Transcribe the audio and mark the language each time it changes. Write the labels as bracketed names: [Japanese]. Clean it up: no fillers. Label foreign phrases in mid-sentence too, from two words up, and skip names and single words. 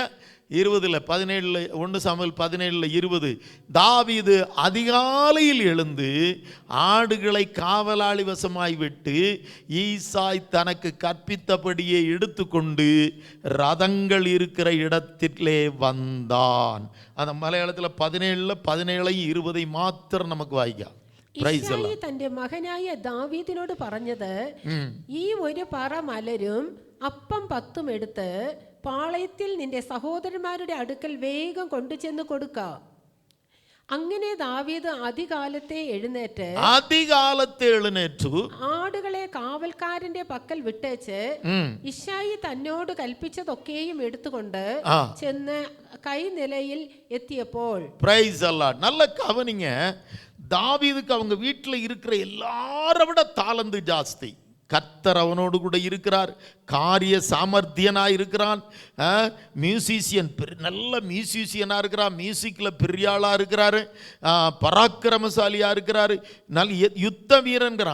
[Tamil] 17 1 சாமுவேல் 17 தாவீது அதிகாலையில் எழுந்து ஆடுகளை காவலாளி வசமாய் விட்டு ஈசாய் தனக்கு கற்பித்தபடியே எடுத்துக்கொண்டு ரதங்கள் இருக்கிற இடத்திலே வந்தான். அந்த மலையாளத்தில் 17 20 மாத்திரம் நமக்கு വായിക്കാം. [Malayalam] ഇശ്ശായി തന്റെ മകനായ ദാവീദിനോട് പറഞ്ഞത്, ഈ ഒരു പറ മലരും അപ്പം 10 എടുത്ത് പാളയത്തിൽ നിന്റെ സഹോദരന്മാരുടെ അടുക്കൽ വേഗം കൊണ്ടുചെന്ന് കൊടുക്ക. അങ്ങനെ ദാവീദ് അതികാലത്തെ എഴുന്നേറ്റ് ആടുകളെ കാവൽക്കാരന്റെ പക്കൽ വിട്ടേച്ച് ഇശ്ശായി തന്നോട് കൽപ്പിച്ചതൊക്കെയും എടുത്തുകൊണ്ട് ചെന്ന് കൈനിലയിൽ എത്തിയപ്പോൾ, [Tamil] நல்ல கவனிங்க, தாவீதுக்கு அவங்க வீட்டில் இருக்கிற எல்லாரை விட தாளந்து ஜாஸ்தி. கர்த்தர் அவனோடு கூட இருக்கிறார், காரிய சாமர்த்தியனாக இருக்கிறான், மியூசிஷியன் நல்ல மியூசிஷியனாக இருக்கிறான், மியூசிக்கில் பெரிய ஆளாக இருக்கிறாரு, பராக்கிரமசாலியாக இருக்கிறாரு, நல்ல யுத்த வீரன்கிறான்.